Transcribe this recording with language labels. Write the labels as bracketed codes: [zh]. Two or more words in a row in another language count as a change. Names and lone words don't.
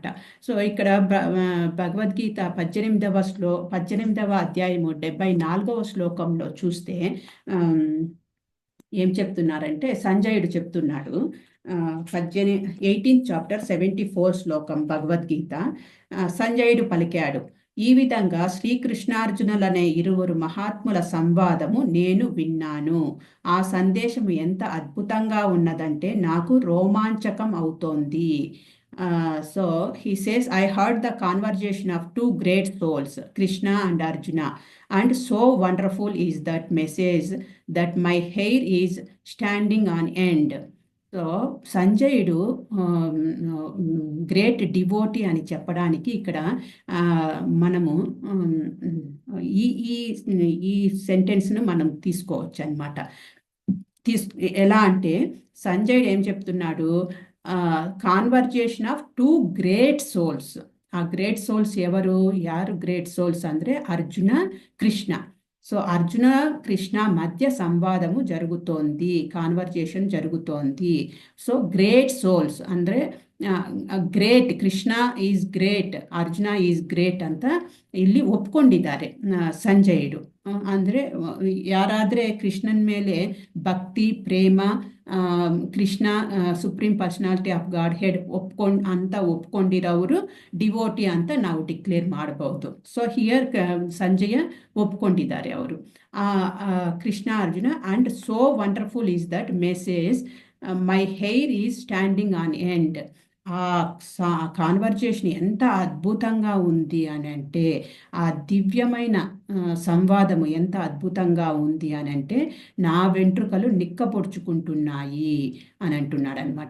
[te] సో ఇక్కడ భగవద్గీత 18వ అధ్యాయము 74వ శ్లోకంలో చూస్తే ఏం చెప్తున్నారంటే సంజయుడు చెప్తున్నాడు, 18th చాప్టర్ 74 శ్లోకం భగవద్గీత. సంజయుడు పలికాడు, ఈ విధంగా శ్రీకృష్ణార్జునులనే ఇరువురు మహాత్ముల సంవాదము నేను విన్నాను. ఆ సందేశము ఎంత అద్భుతంగా ఉన్నదంటే నాకు రోమాంచకం అవుతోంది. [en] So he says, I heard the conversation of two great souls, Krishna and Arjuna, and so wonderful is that message that my hair is standing on end. [te] సో సంజయుడు [en] great devotee [te] అని చెప్పడానికి ఇక్కడ మనము ఈ ఈ సెంటెన్స్ను మనం తీసుకోవచ్చు అనమాట. ఎలా అంటే సంజయుడు ఏం చెప్తున్నాడు? [en] conversation of 2 great souls. [te] ఆ [en] great souls [te] యారు [en] great souls [te] ಅಂದರೆ అర్జున, కృష్ణ. సో అర్జున కృష్ణ మధ్య సంవాదము జరుగుతోంది, కాన్వర్జేషన్ జరుగుతోంది. [en] so great souls [kn] ಅಂದರೆ ಗ್ರೇಟ್, [en] Krishna is great, Arjuna is great [kn] ಅಂತ ಇಲ್ಲಿ ಒಪ್ಕೊಂಡಿದ್ದಾರೆ ಸಂಜಯುಡು. ಅಂದರೆ ಯಾರಾದರೆ ಕೃಷ್ಣನ ಮೇಲೆ ಭಕ್ತಿ, ಪ್ರೇಮ, ಕೃಷ್ಣ [en] Supreme Personality of Godhead [kn] ಒಪ್ಕೊಂಡಿರೋರು ಡಿವೋಟಿ ಅಂತ ನಾವು ಡಿಕ್ಲೇರ್ ಮಾಡಬಹುದು. [en] so here [kn] ಸಂಜಯ ಒಪ್ಕೊಂಡಿದ್ದಾರೆ ಅವರು ಕೃಷ್ಣ ಅರ್ಜುನ. [en] and so wonderful is that message my hair is standing on end. [te] ఆ కాన్వర్జేషన్ ఎంత అద్భుతంగా ఉంది అని అంటే, ఆ దివ్యమైన సంవాదము ఎంత అద్భుతంగా ఉంది అని అంటే నా వెంట్రుకలు నిక్కపొడుచుకుంటున్నాయి అని అంటున్నాడు అనమాట.